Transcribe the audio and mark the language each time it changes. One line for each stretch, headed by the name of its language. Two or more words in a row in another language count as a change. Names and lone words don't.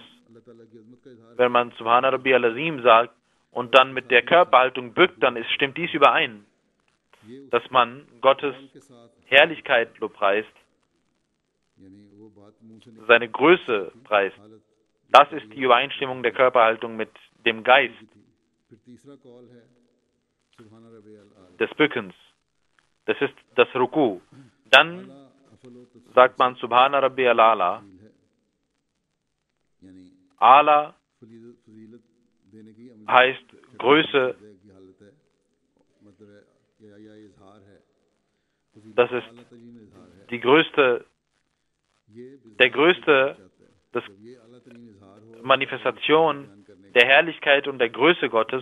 German: Wenn man
Arabic: سبحان ربي العظيم
German: sagt und dann mit der Körperhaltung bückt, dann stimmt dies überein, dass man Gottes Herrlichkeit lobpreist, seine Größe preist. Das ist die Übereinstimmung der Körperhaltung mit dem Geist des Bückens. Das ist das Ruku. Dann sagt man
Arabic: سبحان ربي الأعلى.
German: Ala heißt Größe. Das ist die größte Manifestation der Herrlichkeit und der Größe Gottes.